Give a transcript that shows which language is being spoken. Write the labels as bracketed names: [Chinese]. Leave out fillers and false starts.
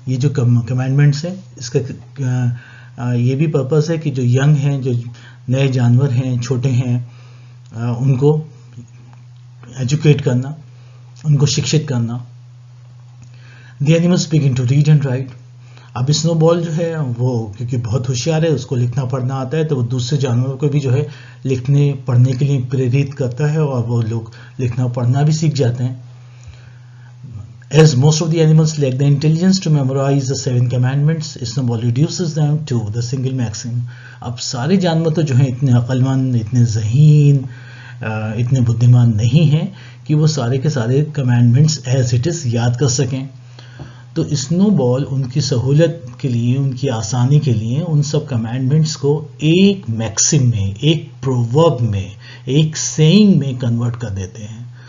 [Hindi] ये जो कमांडमेंट्स है इसका ये भी पर्पस है कि जो यंग हैं, जो नए जानवर हैं, छोटे हैं, उनको एजुकेट करना, उनको शिक्षित करना। [English] The animals begin to read and write. [Hindi] अब स्नोबॉल जो है वो क्योंकि बहुत होशियार है, उसको लिखना पढ़ना आता है, तो वो दूसरे जानवरों को भी जो है लिखने पढ़ने के लिए प्रेरित करता है, और वो लोग लिखना पढ़ना भी सीख जाते हैं। [English] As most of the animals lack the intelligence to memorize the 7 commandments, Snowball reduces them to the single maxim. [Hindi] अब सारे जानवर तो जो हैं इतने अक्लमंद, इतने ज़हीन, इतने बुद्धिमान नहीं हैं कि वो सारे के सारे कमांडमेंट्स [English] as it is [Hindi] याद कर सकें। तो स्नोबॉल उनकी सहूलत के लिए, उनकी आसानी के लिए उन सब कमांडमेंट्स को एक मैक्सिम में, एक प्रोवर्ब में, एक सेइंग में कन्वर्ट कर देते हैं।